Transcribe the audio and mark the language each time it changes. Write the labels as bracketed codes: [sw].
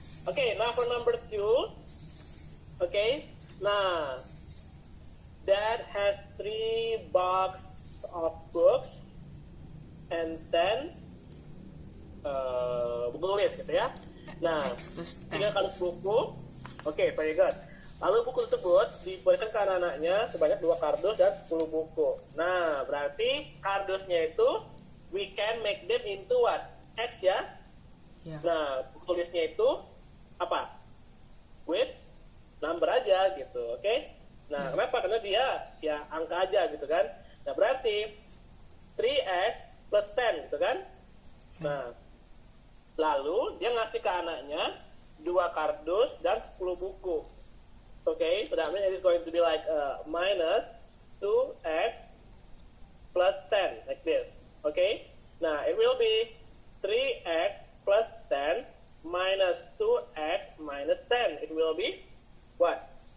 [en] Okay, now for number 2, okay, nah, dad has 3 box of books and then [id] buku tulis, gitu ya. [en] Nah, X plus 3 10. [id] kardus buku, [en] okay, very good. [id] Lalu buku tersebut diberikan ke anak-anaknya sebanyak 2 kardus dan 10 buku. [en] Nah, [id] berarti kardusnya itu [en] we can make them into what? X ya. Yeah. [id] Nah, buku tulisnya itu apa? [en] With number [id] aja gitu, oke? Nah, kenapa? Karena dia ya angka aja gitu kan. Nah, berarti 3x plus 10 gitu kan. Nah, lalu dia ngasih ke anaknya 2 kardus dan 10 buku. [en] Okay, so that means it is going to be like minus 2x plus 10, like this. Okay, now it will be 3x plus 10 minus 2x minus 10. It will be what?